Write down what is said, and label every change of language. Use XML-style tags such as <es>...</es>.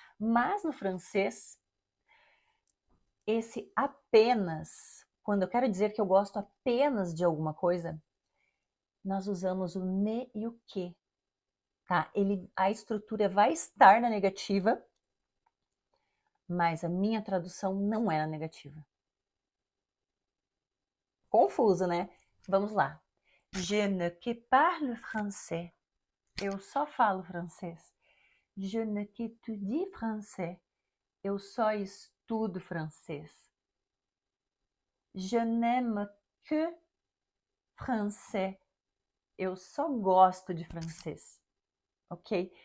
<pt>Mas no francês, esse apenas, quando eu quero dizer que eu gosto apenas de alguma coisa, nós usamos o ne e o que, tá? A estrutura vai estar na negativa, mas a minha tradução não é na negativa. Confuso, né? Vamos lá.</pt> <fr>Je ne que parle français.</fr> <pt>Eu só falo francês.</pt> <fr>Je ne qu'étudie français.</fr> <pt>Eu só estudo francês.</pt> <fr>Je n'aime que français.</fr> <pt>Eu só gosto de francês. Ok?</pt>